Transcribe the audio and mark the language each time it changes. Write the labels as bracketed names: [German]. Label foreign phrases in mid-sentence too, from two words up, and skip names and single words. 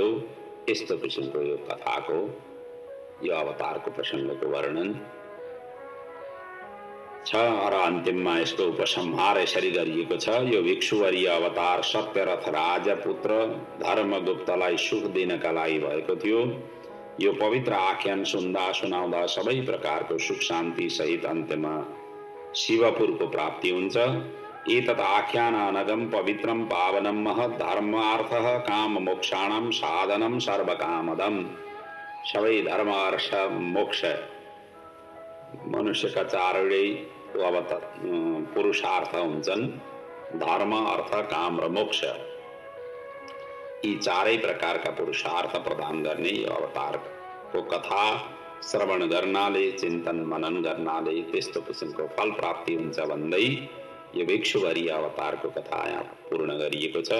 [Nepali] यस्तो किसिमको यो कथाको, यो अवतारको प्रसङ्गको वर्णन छ र अन्तिममा यसको उपसंहार यसरी गरिएको छ। यो भिक्षुवर्य अवतार सत्यरथ राजपुत्र धर्मगुप्तलाई सुख दिनका लागि भएको थियो। यो पवित्र आख्यान सुन्दा सुनाउँदा सबै प्रकारको सुख शान्ति सहित अन्त्यमा शिवपुरको प्राप्ति हुन्छ। [Sanskrit] एतत् आख्यान अनगम पवित्रम पावनम महत् धर्मार्थः काम मोक्षाणां साधनं सर्वकामदम्। [Nepali] सबै धर्म अर्थ मोक्ष मनुष्यका चारवटै पुरुषार्थ हुन्छन्। धर्म अर्थ काम र मोक्ष, यी चारै प्रकारका पुरुषार्थ प्रदान गर्ने यो अवतारको कथा श्रवण गर्नाले, चिन्तन मनन गर्नाले त्यस्तो किसिमको फल प्राप्ति हुन्छ भन्दै यो भिक्षुवर्य अवतारको कथा यहाँ पूर्ण गरिएको छ।